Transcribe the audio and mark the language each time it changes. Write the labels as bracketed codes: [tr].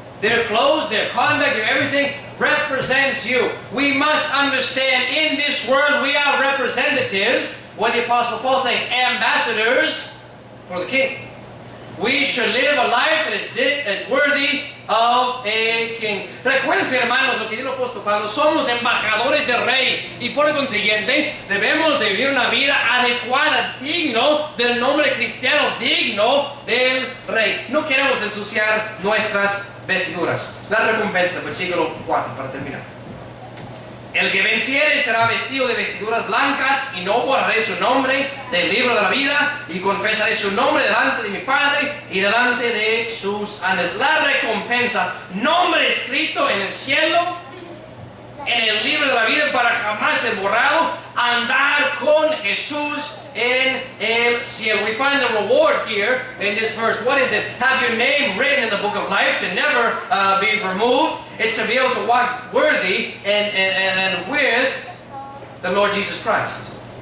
[en] Their clothes, their conduct, their everything represents you. We must understand in this world we are representatives, what the Apostle Paul said, ambassadors for the King. We should live a life that is worthy of a king. [es] Recuerden, hermanos, lo que dijo el apóstol Pablo, somos embajadores del rey y por consiguiente debemos de vivir una vida adecuada, digno del nombre cristiano, digno del rey. No queremos ensuciar nuestras vestiduras. La recompensa, versículo 4, para terminar. El que venciere será vestido de vestiduras blancas y no borraré su nombre del libro de la vida y confesaré su nombre delante de mi Padre y delante de sus ángeles. La recompensa, nombre escrito en el cielo, en el libro de la vida para jamás ser borrado, andar con Jesús en el cielo. [en] We find the reward here in this verse. What is it? Have your name written in the book of life to never be removed. It's to be able to walk worthy and with the Lord Jesus Christ.